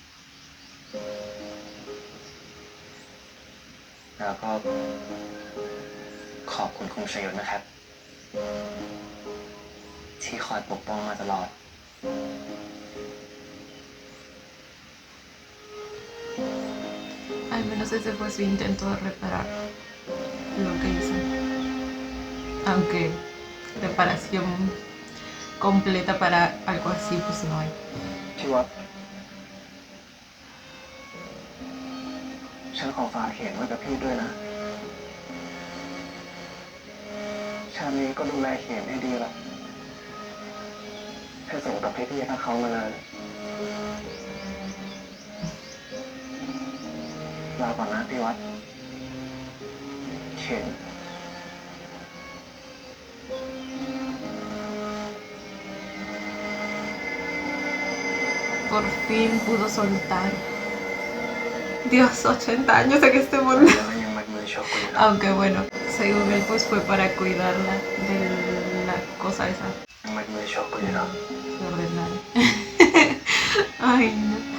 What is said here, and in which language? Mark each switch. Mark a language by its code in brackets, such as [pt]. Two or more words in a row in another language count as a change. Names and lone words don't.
[th] แล้วก็ขอบคุณคุณเสยศนะครับ ที่คอยปกป้องมาตลอด [es] al menos ese fue su intento de reparar lo que hizo. Aunque reparación completa para algo así, pues no hay. [th] ที่วัดฉันขอฝากเขียนไว้กับพี่ด้วยนะ ชาตินี้ก็ดูแลเขียนให้ดีละให้สมกับพี่ๆทั้งเขามานานลาก่อนนะพี่วัดเขียน [es] Por fin pudo soltar. Dios, 80 años en este mundo. [th] แล้วยังมัดมือชกกูอยู่นะ [es] Aunque bueno, según él pues fue para cuidarla de la cosa esa [th] ยังมัดมือชกกูอยู่นะ [es] desordenada. Ay, no.